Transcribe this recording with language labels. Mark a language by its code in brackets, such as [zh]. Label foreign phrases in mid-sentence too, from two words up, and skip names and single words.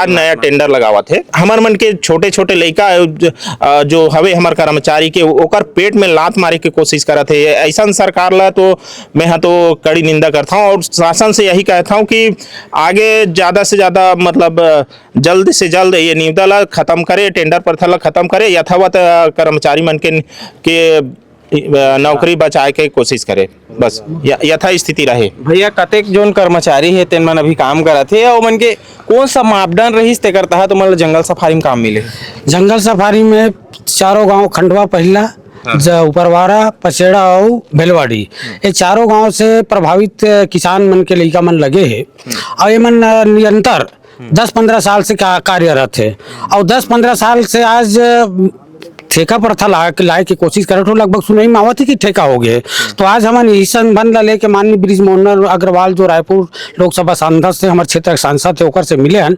[hne] आज नया टेंडर लगावत है। हमार मन के छोटे छोटे लड़का जो हवे हमार कर्मचारी के ओकर पेट में लात मारे के कोशिश करत है। ऐसा सरकार ला तो मैं तो कड़ी निंदा करता हूँ और शासन से यही कहता हूँ कि आगे ज़्यादा से ज़्यादा मतलब जल्द से जल्द ये निविदा ला खत्म करे, टेंडर प्रथा ला खत्म करे, यथावत कर्मचारी मन के नौकरी बचाए के कोशिश करे, बस यथा स्थिति रहे। भैया कतेक जोन कर्मचारी है तेन मन अभी काम करत है और मन के कौन सा मापदंड रहीस तेकर तहत मन जंगल सफारी में काम मिले। जंगल सफारी में चारों गांव खंडवा पहला उपरवाड़ा पचेड़ा और भेलवाड़ी ये चारों गांव से प्रभावित किसान मन के लड़का मन लगे है और ये मन निरंतर 10-15 साल से कार्यरत है और 10-15 साल से आज ठेका प्रथा लाए की कोशिश करे तो लगभग सुनाई में आवत है कि ठेका हो गए। तो आज हमारे इस संबंध ला लेके माननीय ब्रिजमोहन अग्रवाल जो रायपुर लोकसभा सांसद से हमारे क्षेत्र के सांसद थे ओकर से मिले हैं।